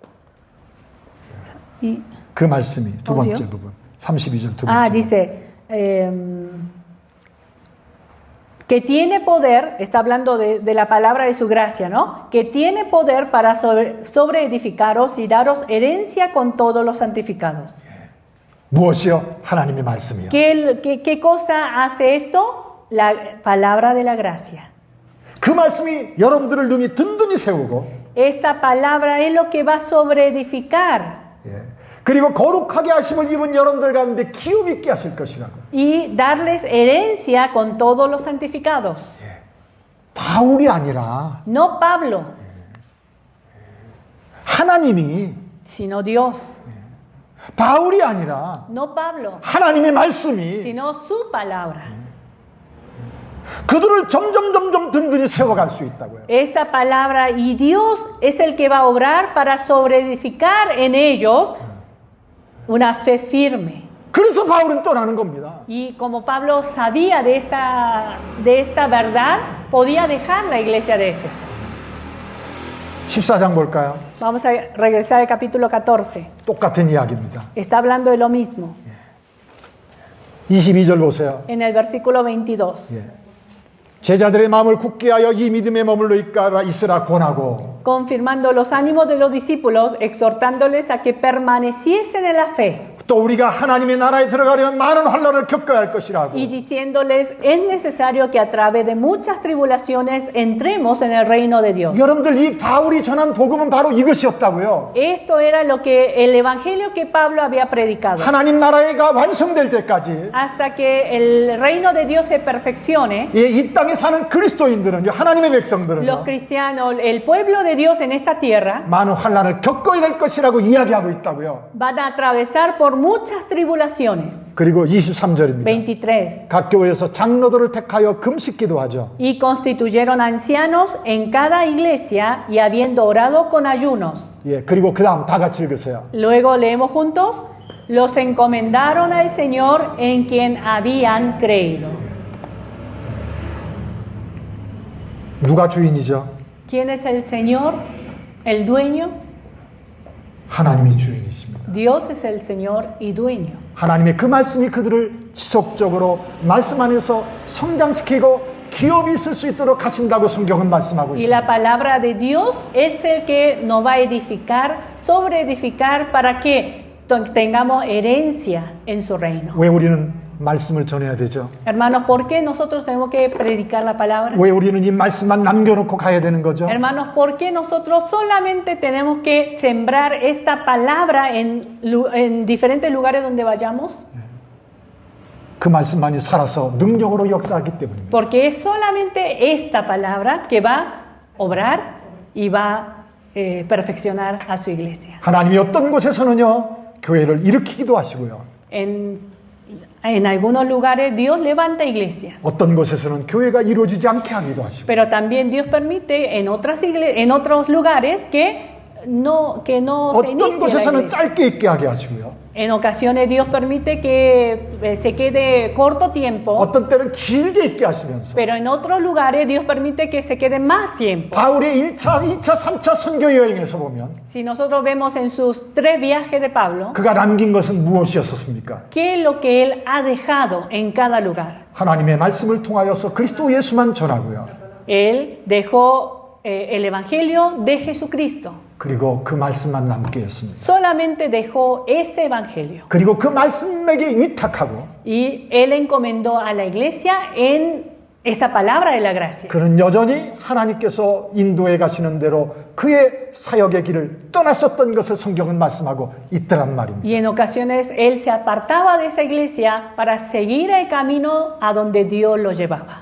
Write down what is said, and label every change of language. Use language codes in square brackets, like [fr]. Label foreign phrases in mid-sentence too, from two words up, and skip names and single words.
[es] y- [ko] 그 말씀이 두 번째 어디요? 부분 32절 두 번째 [es] dice, que tiene poder, está hablando de la palabra de su gracia, ¿no? Que tiene poder para sobreedificaros y daros herencia con todos los santificados. [ko] 무엇이요? 하나님의 말씀이요. [es] ¿Qué cosa hace esto? La palabra de la gracia. [ko] 그 말씀이 여러분들을 능히 든든히 세우고 [es] Esa palabra es lo que va a sobreedificar [ko] 예. 그리고 거룩하게 하심을 입은 여러분들 가운데 기업 있게 하실 것이라고. [es] y darles herencia con todos los santificados. [ko] 바울이 아니라 [es] No Pablo, [ko] 하나님이 [es] sino Dios. [ko] 바울이 아니라 [es] No Pablo, [ko] 하나님의 말씀이 [es] sino su palabra. [ko] 그들을 점점 든든히 세워갈 수 있다고요. [es] Esa palabra y Dios es el que va a obrar para sobreedificar en ellos una fe firme. [ko] 그래서 바울은 떠나는 겁니다. [es] Y como Pablo sabía de esta verdad, podía dejar la iglesia de Éfeso. [ko] 14장 볼까요? [es] Vamos a regresar al capítulo 14. [ko] 똑같은 이야기입니다. [es] Está hablando de lo mismo. [ko] 22절 보세요. [es] En el versículo 22. [ko] 예. 제자들의 마음을 굳게 하여 이 믿음에 머물러 있으라 권하고 [es] Confirmando los ánimos de los discípulos, exhortándoles a que permaneciesen en la fe. [ko] 또 우리가 하나님의 나라에 들어가려면 많은 환난을 겪어야 할 것이라고. [es] Y diciéndoles, es necesario que a través de muchas tribulaciones entremos en el reino de Dios. [ko] 여러분들 이 바울이 전한 복음은 바로 이것이었다고요. [es] Esto era lo que el evangelio que Pablo había predicado. [ko] 하나님 나라가 완성될 때까지 [es] Hasta que el reino de Dios se perfeccione, [ko] 예, 이 땅에 사는 그리스도인들은 하나님의 백성들은 [es] los cristianos, el pueblo de Dios en esta tierra, [ko] 많은 환난을 겪어야 될 것이라고 이야기하고 있다고요. [es] van a atravesar por muchas tribulaciones. [ko] 그리고 23절입니다. [es] 23. [ko] 각 교회에서 장로들을 택하여 금식기도 하죠. [es] Y constituyeron ancianos en cada iglesia y habiendo orado con ayunos. [ko] 예, 그리고 그 다음 다 같이 읽으세요. [es] Luego leemos juntos, los encomendaron al Señor en quien habían creído. [ko] 누가 주인이죠? [es] ¿Quién es el Señor? ¿El dueño? [ko] 하나님이 주인이십니다. [es] Dios es el Señor y dueño. [ko] 하나님의 그 말씀이 그들을 지속적으로 말씀 안에서 성장시키고 기업이 있을 수 있도록 하신다고 성경은 말씀하고 [es] Y [ko] 있습니다. [es] la palabra de Dios es el que nos va a edificar, sobreedificar para que tengamos herencia en su reino. [ko] 왜 우리는 말씀을 전해야 되죠? [es] Hermanos, ¿por qué nosotros tenemos que predicar la palabra? [ko] 왜 우리는 이 말씀만 남겨놓고 가야 되는 거죠? [es] Hermanos, ¿por qué nosotros solamente tenemos que sembrar esta palabra en diferentes lugares donde vayamos? [ko] 그 말씀만이 살아서 능력으로 역사하기 때문입니다. [es] Porque es solamente esta palabra que va a obrar y va a perfeccionar a su iglesia. [ko] 하나님이 어떤 곳에서는요 교회를 일으키기도 하시고요. [es] En algunos lugares Dios levanta iglesias, [ko] 어떤 곳에서는 교회가 이루어지지 않게 하기도 하시고. [es] pero también Dios permite en otros lugares que no se [ko] 어떤 [es] inicie la [ko] 곳에서는 [es] iglesia. [ko] 짧게 있게 하게 하시고요. [es] En ocasiones Dios permite que se quede corto tiempo, [ko] 어떤 때는 길게 있게 하시면서 [es] pero en otros lugares Dios permite que se quede más tiempo. [ko] 바울의 1차, 2차, 3차 선교 여행에서 보면 [es] Si nosotros vemos en sus 3 viajes de Pablo, [ko] 그가 남긴 것은 무엇이었습니까? [es] ¿qué es lo que él ha dejado en cada lugar? [ko] 하나님의 말씀을 통하여서 그리스도 예수만 전하고요. [es] Él dejó el evangelio de Jesucristo. [ko] 그리고 그 말씀만 남게 했습니다. [es] Solamente dejó ese evangelio. [ko] 그리고 그 말씀에게 위탁하고 [es] Y él encomendó a la iglesia en esta palabra de la gracia. [ko] 그는 여전히 하나님께서 인도해 가시는 대로 그의 사역의 길을 떠나셨던 것을 성경은 말씀하고 있더란 말입니다. [es] Y en ocasiones él se apartaba de esa iglesia para seguir el camino a donde Dios lo llevaba.